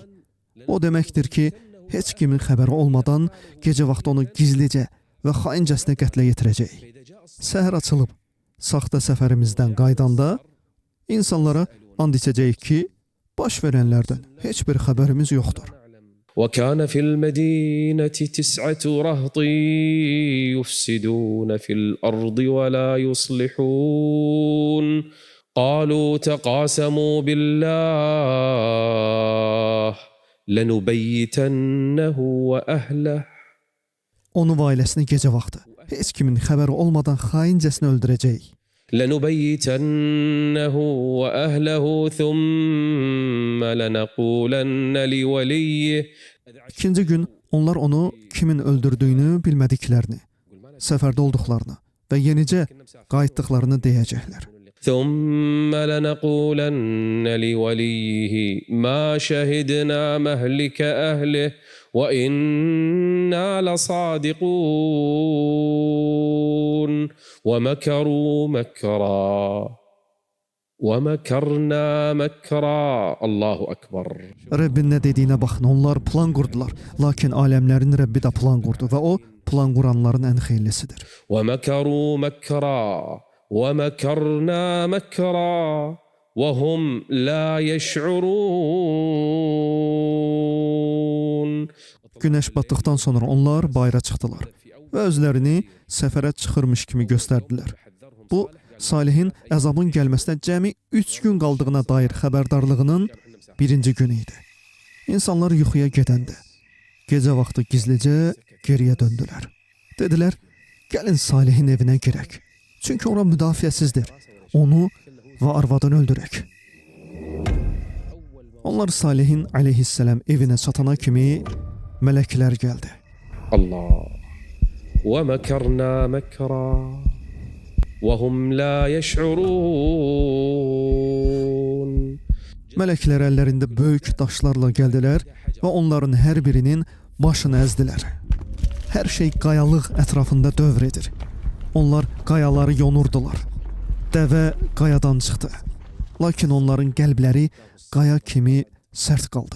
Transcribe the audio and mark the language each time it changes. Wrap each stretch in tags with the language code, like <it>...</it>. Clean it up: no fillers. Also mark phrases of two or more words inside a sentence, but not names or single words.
<az>O deməkdir ki, heç kimin xəbəri olmadan gecə vaxtı onu gizlicə və xaincəsinə qətlə yetirəcəyik. Səhər açılıb, saxta səfərimizdən qaydanda insanlara and içəcəyik ki, baş verənlərdən heç bir xəbərimiz yoxdur.</az> <ar>وكان في المدينة 9 رهط يفسدون في الأرض ولا يصلحون قالوا تقاسموا بالله لنبيتنه وأهله.</ar> <az>Onu və ailəsini gecə vaxtı heç kimin xəbəri olmadan xaincəsinə öldürəcəyik.</az> <ar>لنبيتنه وأهله ثم لنقولن لوليه.</ar> <az>İkinci gün onlar onu kimin öldürdüyünü bilmədiklərini, səfərdə olduqlarını və yenicə qayıtdıqlarını deyəcəklər.</az> <ar>ثم لنقولن لوليه ما شهدنا مهلك أهله وإنا لصادقون ومكروا مكرا ومكرنا مكرا. الله أكبر.</ar> <az>Rəbbin nə dediyinə baxın, onlar plan qurdular. Lakin aləmlərin Rəbbi də plan qurdu və o, plan quranların ən xeyirlisidir.</az> <ar>ومكروا مكرا ومكرنا مكرا وهم لا يشعرون.</ar> <az>Günəş batdıqdan sonra onlar bayıra çıxdılar və özlərini səfərə çıxırmış kimi göstərdilər. Bu, Salihin əzabın gəlməsinə cəmi 3 gün qaldığına dair xəbərdarlığının birinci günü idi. İnsanlar yuxuya gedəndə, gecə vaxtı gizlicə geriyə döndülər. Dedilər, gəlin Salihin evinə girək. Çünki ora müdafiəsizdir. Onu və arvadını öldürək. Onlar Salihin aleyhisselam evinə çatana kimi mələklər gəldi. Allah.</az> <ar>ومكرنا مكرا وهم لا يشعرون.</ar> <az>Mələklər əllərində böyük daşlarla gəldilər və onların hər birinin başını əzdilər. Hər şey qayalıq ətrafında dövr edir. Onlar qayaları yonurdular. Dəvə qayadan çıxdı. Lakin onların qəlbləri qaya kimi sərt qaldı.</az>